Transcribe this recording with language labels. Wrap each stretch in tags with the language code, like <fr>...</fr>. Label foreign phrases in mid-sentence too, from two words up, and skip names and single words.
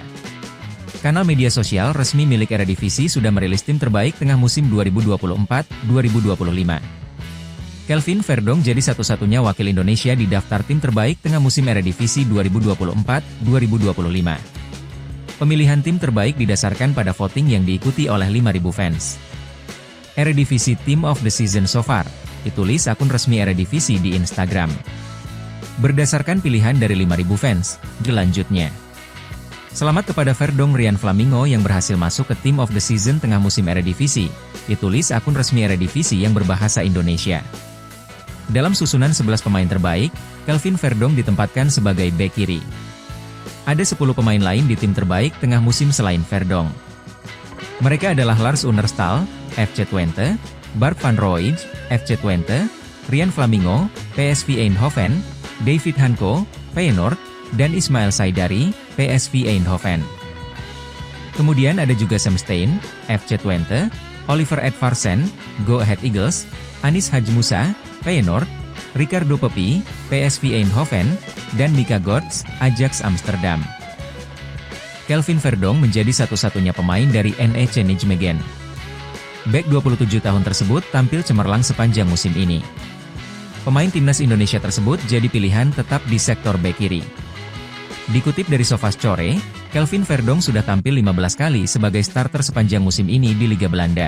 <id>Kanal media sosial resmi milik Eredivisie sudah merilis tim terbaik tengah musim 2024-2025. Kelvin Verdonk jadi satu-satunya wakil Indonesia di daftar tim terbaik tengah musim Eredivisie 2024-2025. Pemilihan tim terbaik didasarkan pada voting yang diikuti oleh 5.000 fans.</id> <en>Eredivisie Team of the Season so far,</en> <id>ditulis akun resmi Eredivisie di Instagram. Berdasarkan pilihan dari 5.000 fans, selanjutnya. Selamat kepada Verdonk Rian Flamingo yang berhasil masuk ke</id> <en>Team of the Season</en> <id>tengah musim Eredivisie, ditulis akun resmi Eredivisie yang berbahasa Indonesia. Dalam susunan 11 pemain terbaik, Kelvin Verdonk ditempatkan sebagai bek kiri. Ada 10 pemain lain di tim terbaik tengah musim selain Verdonk. Mereka adalah Lars Unnerstal, FC Twente, Bart van Rooij, FC Twente, Rian Flamingo, PSV Eindhoven, David Hanko, Feyenoord, dan Ismail Saidari, PSV Eindhoven. Kemudian ada juga Sam Steyn, FC Twente, Oliver Edvarsen, Go Ahead Eagles, Anis Hadji Musa, Feyenoord, Ricardo Pepi, PSV Eindhoven, dan Mika Götze, Ajax Amsterdam. Kelvin Verdonk menjadi satu-satunya pemain dari NEC Nijmegen. Bek 27 tahun tersebut tampil cemerlang sepanjang musim ini. Pemain Timnas Indonesia tersebut jadi pilihan tetap di sektor bek kiri. Dikutip dari SofaScore, Kelvin Verdonk sudah tampil 15 kali sebagai starter sepanjang musim ini di Liga Belanda.</id>